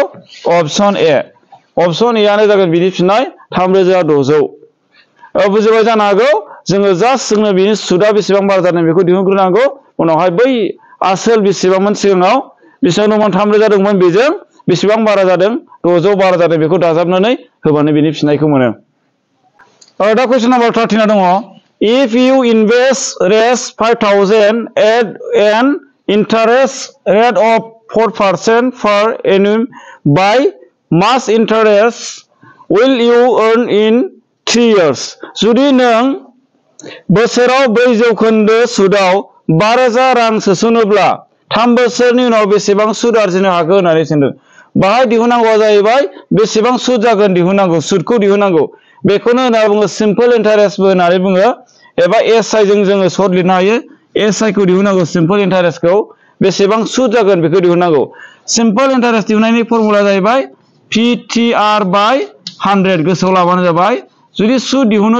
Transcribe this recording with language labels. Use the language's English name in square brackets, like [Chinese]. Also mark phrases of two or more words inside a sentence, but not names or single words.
[Bodo] अपसन ए आनो जागोन बिनि फिननाय 3600 बुजिबाय जानो हागौ जोङो जास्ट जोंनो बिनि सुदआ बेसेबां बारा जादों बेखौ दिहुनग्रोनांगौ उनावहाय बै आसोल बेसेबांमोन सिगाङाव बेसेबां दंमोन 3000 दंमोन बेजों बेसेबां बारा जादों 600 बारा जादों बेखौ दाजाबनानै होबानो बिनि फिननायखौ मोनो दा [English] question number [Bodo] 13 दङ [English] if you invest raise 5000 at an interest rate of 4% per annum by much interest will you earn in 3 years [Bodo] जुदि नों बोसोराव 4% सुदआव 5000 रां सोसनोब्ला 3 बोसोरनि उनाव बेसेबां सुद आरजिनो हागोन होननानै सोंदों बाहाय दिहुननांगौआ जाहैबाय बेसेबां सुद जागोन दिहुननांगौ सुदखौ दिहुननांगौ बेखौनो होनना बुङो [English] simple interestबो [Bodo] होननानै बुङो एबा एसआइ जों जोङो सर्ट लिरनो हायो एसआइ खौ दिहुननांगौ [English] simple interestखौ [Bodo] बेसेबां सुद जागोन बेखौ दिहुननांगौ [English] simple interest [Bodo] दिहुननायनि फर्मुला जाहैबाय PTR बाय 100 गोसोआव लाबानो जाबाय जुदि सुद दिहुननो